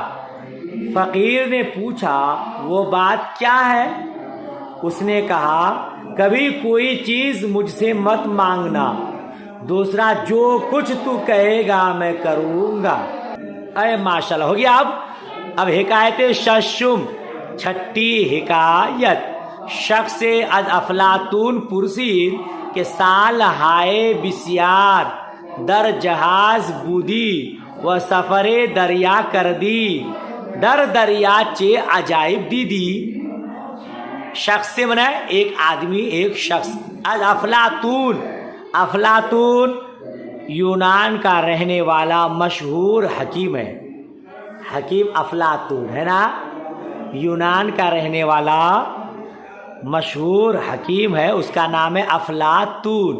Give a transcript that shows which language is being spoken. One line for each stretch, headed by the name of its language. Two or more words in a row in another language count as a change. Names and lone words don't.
Urdu: فقیر نے پوچھا وہ بات کیا ہے؟ اس نے کہا کبھی کوئی چیز مجھ سے مت مانگنا، دوسرا جو کچھ تو کہے گا میں کروں گا۔ اے ماشاءاللہ، ہو گیا۔ اب حکایت ششم، چھٹی حکایت۔
Persian: شخص از افلاطون پرسید کہ سال ہائے بسیار در جہاز بودی و سفر دریا کردی، در دریا چے عجائب دیدی۔
Urdu: شخص سے منع ایک آدمی، ایک شخص۔ از افلاطون، افلاطون یونان کا رہنے والا مشہور حکیم ہے، حکیم افلاطون ہے نا، یونان کا رہنے والا مشہور حکیم ہے، اس کا نام ہے افلاطون۔